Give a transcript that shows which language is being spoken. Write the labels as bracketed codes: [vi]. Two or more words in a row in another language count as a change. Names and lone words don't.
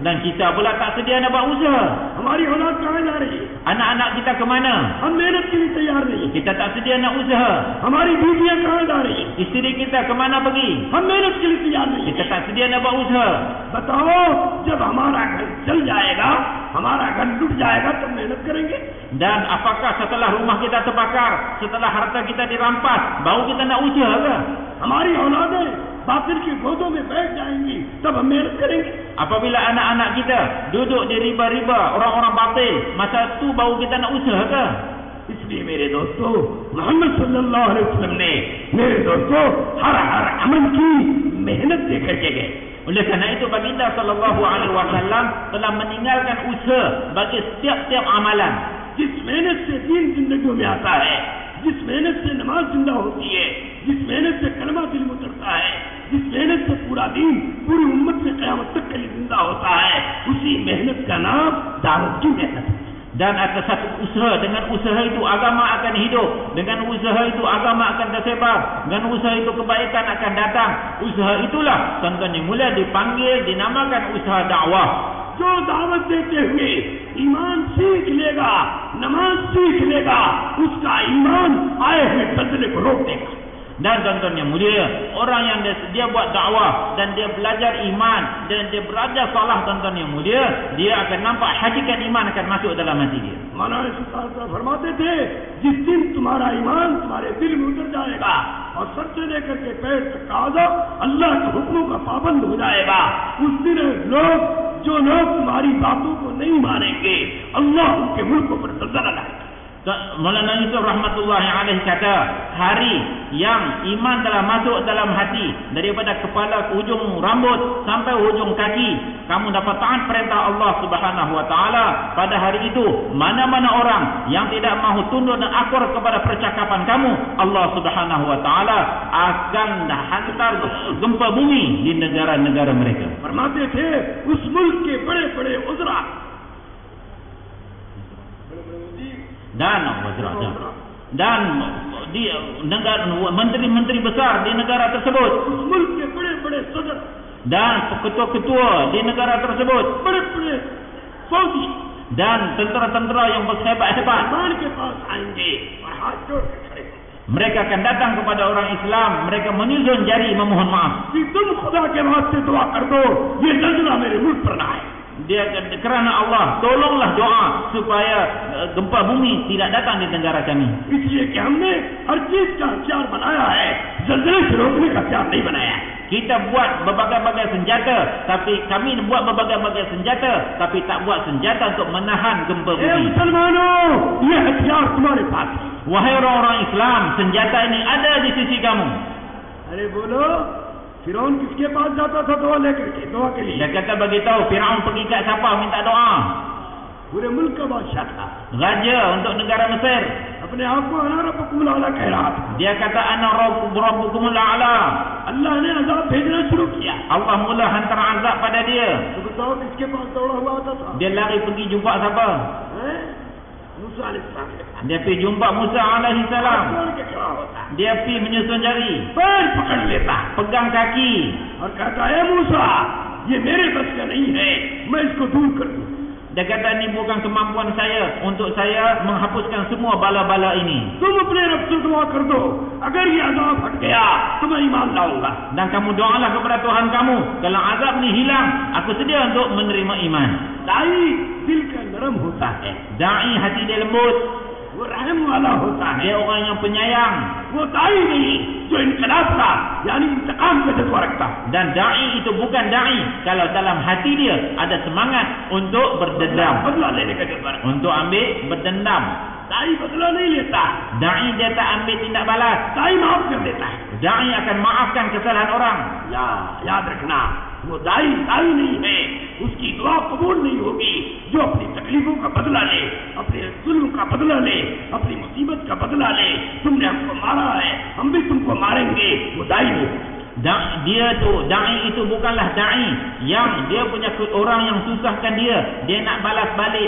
[ms] Dan kita pula tak sedia nak buat usaha. [hi] हमारी औलाद कहाँ जा रही है? [ms] Anak-anak kita ke mana? [hi] हम मेहनत के लिए तैयार नहीं. [ms] Kita tak sedia nak usaha. [hi] हमारी बीवियां कहाँ जा रही है? [ms] Isteri kita ke mana pergi? [hi] हम मेहनत के लिए तैयार नहीं. [ms] Kita tak sedia nak buat usaha. [hi] बताओ, जब हमारा घर जल जाएगा, हमारा घर लुट जाएगा, तब मेहनत करेंगे? [ms] Dan apakah setelah rumah kita terbakar, setelah harta kita dirampas, baru kita nak usaha ke? [hi] हमारी औलादें बातिल की गोदों में बैठ जाएंगी, तब हम मेहनत करेंगे? [ms] Apabila anak-anak kita duduk di riba-riba orang-orang batil, masa tu baru kita nak usaha ke? [hi] इसलिए मेरे दोस्तों, मोहम्मद [ar] صلى الله عليه وسلم [hi] ने मेरे दोस्तों हर अमल की मेहनत देकर के गए. [ms] Oleh kerana itu baginda [ar] صلى الله عليه وسلم [ms] telah meninggalkan usaha bagi setiap-tiap amalan. [hi] जिस मेहनत से दीन जिंदगी में आता है, जिस मेहनत से नमाज जिंदा होती है, जिस मेहनत से कलमा दिल में उतरता है, जिस मेहनत से पूरा दीन पूरी उम्मत से क़यामत तक के लिए जिंदा होता है, उसी मेहनत का नाम दावत की मेहनत है. [ms] Dan atas satu usaha, dengan usaha itu agama akan hidup, dengan usaha itu agama akan tersebar, dengan usaha itu kebaikan akan datang. Usaha itulah contohnya mulia dipanggil, dinamakan usaha dakwah. [hi] जो दावत देते हुए ईमान सीख लेगा, नमाज सीख लेगा, उसका ईमान आए हुए बदले को रोक देगा. [ms] Dan contohnya mulia, orang yang dia buat dakwah dan dia belajar iman dan dia belajar salah, contohnya mulia, dia akan nampak hakikat iman akan masuk dalam hati dia. [hi] मौलाना साहब फरमाते थे, जिस दिन तुम्हारा ईमान तुम्हारे दिल में उतर जाएगा और सर से लेकर के पैर तक का आज़म अल्लाह के हुक्मों का पाबंद हो जाएगा, उस दिन जो लोग तुम्हारी बातों को नहीं मानेंगे, अल्लाह उनके मुल्कों पर ज़लज़ला लाएगा. [ms] Maulana Yusuf [ar] رحمة الله عليه [ms] kata, hari yang iman telah masuk dalam hati, daripada kepala ke hujung rambut sampai hujung kaki, kamu dapat taat perintah Allah [ar] سبحانه وتعالى. [ms] Pada hari itu, mana-mana orang yang tidak mahu tunduk dan akur kepada percakapan kamu, Allah [ar] سبحانه وتعالى [ms] akan hantar gempa bumi di negara-negara mereka. [hi] फरमाते थे, उस मुल्क के बड़े-बड़े उज़रा [ms] dan di negara menteri-menteri besar di negara tersebut, dan ketua-ketua di negara tersebut, dan tentera-tentera yang berhebat-hebat, mereka akan datang kepada orang Islam, mereka menyusun jari memohon maaf. Dia kerana Allah, tolonglah doa supaya gempa bumi tidak datang di negara kami. [hi] इसलिए कि हमने हर चीज का हथियार बनाया है, ज़लज़ले से रोकने का हथियार नहीं बनाया है. [ms] Kita buat berbagai-bagai senjata, tapi kami buat berbagai-bagai senjata, tapi tak buat senjata untuk menahan gempa bumi. [hi] मुसलमानों, ये हथियार तुम्हारे पास है. [ms] Wahai orang-orang Islam, senjata ini ada di sisi kamu. [hi] अरे बोलो, फिरौन किसके पास जाता था दुआ के लिए? [ms] Dia kata bagi tahu Firaun pergi kat siapa minta doa? [hi] पूरे मुल्क का बादशाह था. [ms] Raja untuk negara Mesir. [hi] अपने आप को [ar] أنا ربكم الأعلى [hi] कह रहा था. [ms] Dia kata [ar] أنا ربكم الأعلى. [hi] अल्लाह ने अजाब भेजना शुरू किया. [ms] Allah mula hantar azab pada dia. [hi] तो बताओ किसके पास दौड़ा हुआ आता था? [ms] Dia lari pergi jumpa siapa? [hi] मूसा अलैहिस्सलाम के पास. [ms] Dia pergi jumpa Musa [ar] عليه السلام. [hi] पकड़ के खड़ा होता. [ms] Dia pergi menyusun jari, [hi] पैर पकड़ लेता [ms] pegang kaki [hi] और कहता है मूसा, ये मेरे बस का नहीं है, मैं इसको दूर कर दूं. [ms] Dia kata ini bukan kemampuan saya untuk saya menghapuskan semua bala-bala ini. [hi] तुम अपने रब से दुआ कर दो, अगर ये अजाब हट गया तो मैं ईमान लाऊंगा. [ms] Dan kamu doalah kepada Tuhan kamu, kalau azab ni hilang, aku sedia untuk menerima iman. [hi] दाई दिल का नरम होता है, [ms] Da'i hati dia lembut, [hi] वो रहम वाला होता है. [ms] dia orang yang penyayang. [hi] वो दाई नहीं जो इनकलाब का यानी इंतकाम का जज्बा रखता. [ms] Dan da'i itu bukan da'i kalau dalam hati dia ada semangat untuk berdendam, [hi] बदला लेने का जज्बा रखता. [ms] untuk ambil berdendam. [hi] दाई बदला नहीं लेता, [ms] Da'i dia tak ambil tindak balas. [hi] दाई माफ कर देता है. [ms] Da'i akan maafkan kesalahan orang. [hi] याद रखना, वो दाई दाई नहीं है, उसकी दुआ कबूल नहीं होगी जो अपनी तकलीफों का बदला ले, अपने जुल्म का बदला ले, अपनी मुसीबत का बदला ले. तुमने हमको मारा है, हम भी तुमको मारेंगे. वो दाई नहीं. [ms] Da'i itu bukanlah da'i yang dia punya orang yang susahkan dia nak balas balik.